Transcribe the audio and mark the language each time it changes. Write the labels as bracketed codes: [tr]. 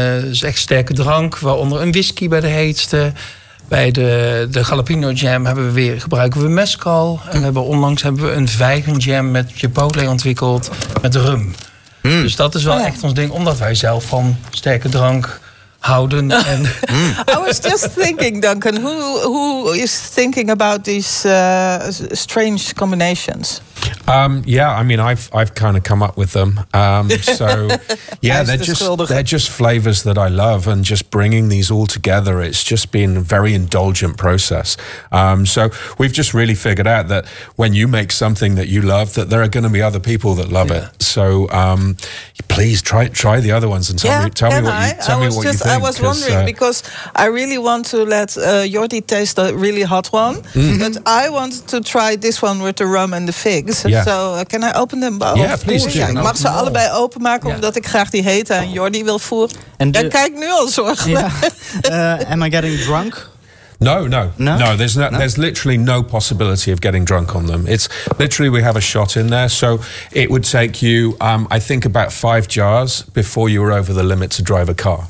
[nl] Is echt sterke drank, waaronder een whisky bij de heetste. Bij de jalapeno jam gebruiken we mezcal. En onlangs hebben we een vijgen jam met chipotle ontwikkeld met rum. Mm. Dus dat is wel echt ons ding, omdat wij zelf van sterke drank houden. En [en] I was just thinking, Duncan, who is thinking about these strange combinations? Yeah, I mean, I've kind of come up with them. So yeah, they're just flavors that I love, and just bringing these all together, it's just been a very indulgent process. So we've just really figured out that when you make something that you love, that there are going to be other people that love it. So please try the other ones and tell me what you think. I was wondering, because I really want to let Jordi taste the really hot one, but I want to try this one with the rum and the figs. Yeah. So can I open them both? Yeah, please do. [nl] Ik mag ze allebei openmaken, omdat ik graag die hete aan Jordi wil voeren. En dan kijk nu al zorgelijk. [en] Yeah. Am I getting drunk? No. There's literally no possibility of getting drunk on them. It's literally, we have a shot in there. So it would take you, I think, about 5 jars before you were over the limit to drive a car.